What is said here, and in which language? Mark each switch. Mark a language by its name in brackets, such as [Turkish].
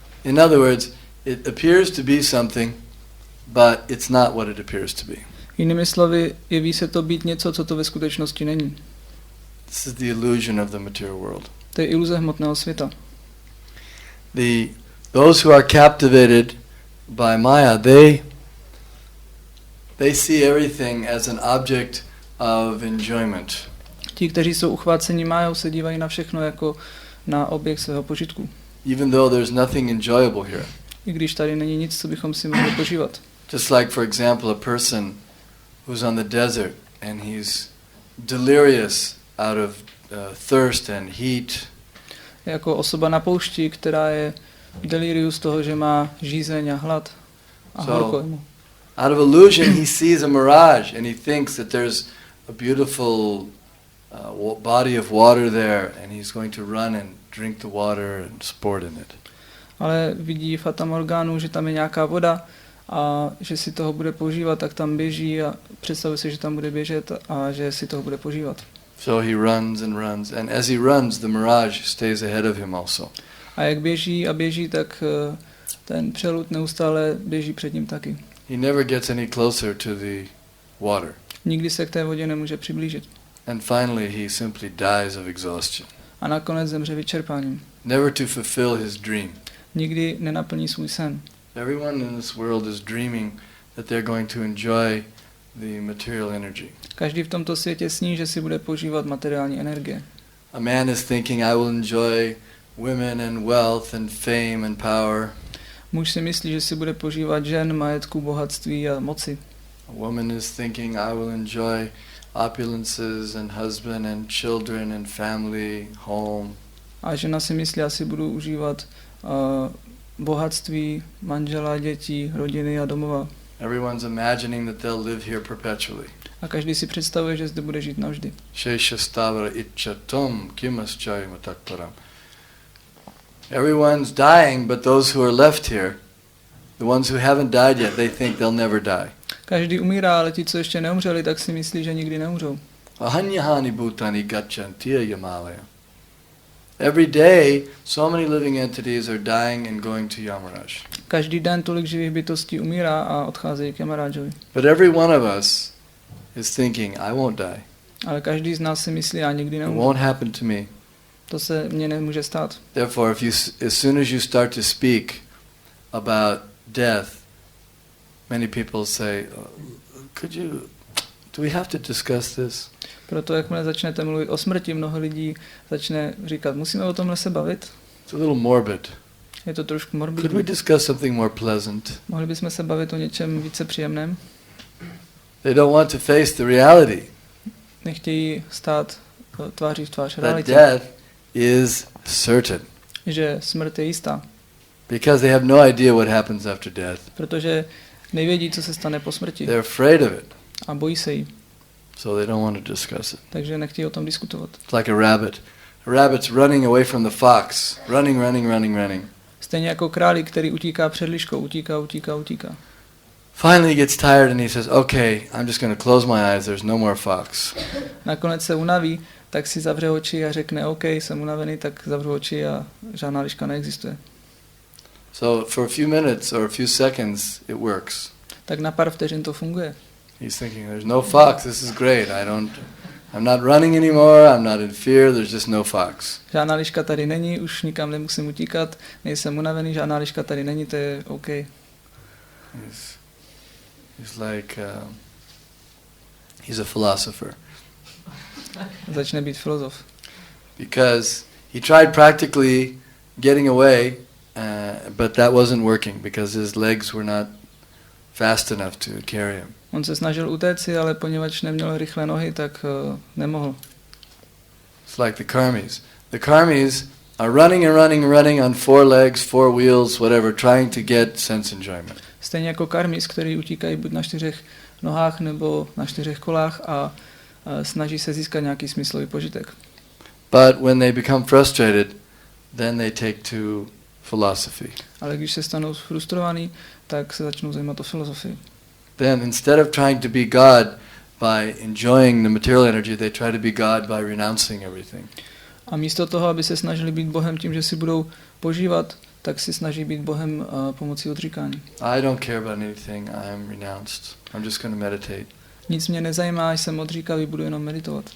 [English] In other words, it appears to be something, but it's not what it appears to be. [Czech] Jinými slovy, jeví se to být něco, co to ve skutečnosti není. [English] This is the illusion of the material world. [Czech] To je iluze hmotného světa. [English] Those who are captivated by Maya, they see everything as an object of enjoyment. [Czech] Ti, kteří jsou uchváceni Májou, se dívají na všechno jako na objekt svého požitku. [English] Even though there's nothing enjoyable here. [Czech] I když tady není nic, co bychom si mohli požívat. [English] Just like, for example, a person who's on the desert and he's delirious out of thirst and heat. [Czech] Jako osoba na poušti, která je v deliriu z toho, že má žízeň a hlad a horko mu. [English] Out of illusion he sees a mirage and he thinks that there's a beautiful body of water there and he's going to run and drink the water and sport in it. [Czech] Ale vidí fatamorgánu, že tam je nějaká voda a že si toho bude požívat, tak tam běží a představuje si, že tam bude běžet a že si toho bude požívat. [English] So he runs and as he runs the mirage stays ahead of him also. [Czech] A jak běží a běží, tak ten přelud neustále běží před ním taky. [English] He never gets any closer to the water. [Czech] Nikdy se k té vodě nemůže přiblížit. [English] And finally he simply dies of exhaustion. [Czech] A nakonec zemře vyčerpáním. [English] Never to fulfill his dream. [Czech] Nikdy nenaplní svůj sen. [English] Everyone in this world is dreaming that they're going to enjoy the material energy. [Czech] Každý v tomto světě sní, že si bude požívat materiální energie. [English] A man is thinking, I will enjoy women and wealth and fame and power. [Czech] Muž si myslí, že si bude požívat žen, majetku, bohatství a moci. [English] A woman is thinking, I will enjoy opulences and husband and children and family, home. [Czech] A žena si myslí, já si budu užívat bohatství, manžela, dětí, rodiny a domova. [English] Everyone's imagining that they'll live here perpetually. [Czech] A každý si představuje, že zde bude žít navždy. [Sanskrit] Sheshastavara ichatam kimaschayam takparam. [English] Everyone's dying, but those who are left here, the ones who haven't died yet, they think they'll never die. [Czech] Každý umírá, ale ti, co ještě neumřeli, tak si myslí, že nikdy neumřou. [Sanskrit] Ahanyahani bhutani gachantiya yamalaya. [English] Every day, so many living entities are dying and going to Yamaraj. [Czech] Každý den tolik živých bytostí umírá a odcházejí k Yamarajovi. [English] But every one of us is thinking, I won't die. [Czech] Ale každý z nás si myslí, já nikdy [English] It [Czech] neumřu. [English] won't happen to me. [Czech] To se mně nemůže stát. [English] Therefore, as soon as you start to speak about death, many people say, do we have to discuss this? [Czech] Proto jakmile začnete mluvit o smrti, mnoho lidí začne říkat, musíme o tomhle se bavit. [English] It's a little morbid. [Czech] Je to trošku [English] Could we [Czech] morbidní. [English] discuss something more pleasant? [Czech] Mohli bychom se bavit o něčem více příjemném. [English] They don't want to face the reality [Czech] Nechtějí stát tváří v tvář [English] that [Czech] realitě, [English] death is certain. [Czech] že smrt je jistá, [English] Because they have no idea what happens after death. [Czech] protože nevědí, co se stane po smrti [English] They're afraid of it, [Czech] a bojí se jí, [English] so they don't want to discuss it. [Czech] takže nechtějí o tom diskutovat. [English] It's like a rabbit. A rabbit's running away from the fox. Running. [Czech] Stejně jako králík, který utíká před liškou, utíká. [English] Finally he gets tired and he says, okay, I'm just going to close my eyes. There's no more fox. [Czech] Nakonec se unaví, tak si zavře oči a řekne, OK, jsem unavený, tak zavřu oči a žádná liška neexistuje. [English] So for a few minutes or a few seconds, it works. [Czech] Tak na pár vteřin to funguje. [English] He's thinking, there's no fox. This is great. I'm not running anymore. I'm not in fear. There's just no fox. [Czech] Žádná liška tady není, už nikam nemusím utíkat, nejsem unavený, žádná liška tady není, to je OK. [English] He's like, he's a philosopher. [Czech] Začne být filozof. [English] Because he tried practically getting away, but that wasn't working because his legs were not fast enough to carry him. [Czech] On se snažil utéci, ale poněvadž neměl rychlé nohy, tak nemohl. [English] It's like the karmis. The karmis are running on 4 legs, 4 wheels, whatever, trying to get sense enjoyment. [Czech] Stejně jako karmis, který utíkají buď na 4 nohách nebo na 4 kolách a snaží se získat nějaký smyslový požitek. [English] But when they become frustrated, then they take to philosophy. [Czech] Ale když se stanou frustrovaní, tak se začnou zajímat o filozofii. [English] Then instead of trying to be God by enjoying the material energy, they try to be God by renouncing everything. [Czech] A místo toho, aby se snažili být Bohem tím, že si budou požívat, tak si snaží být Bohem pomocí odříkání. [English] I don't care about anything. I'm renounced. I'm just going to meditate. [Czech] Nic mě nezajímá, jsem odříkavý, budu jenom meditovat.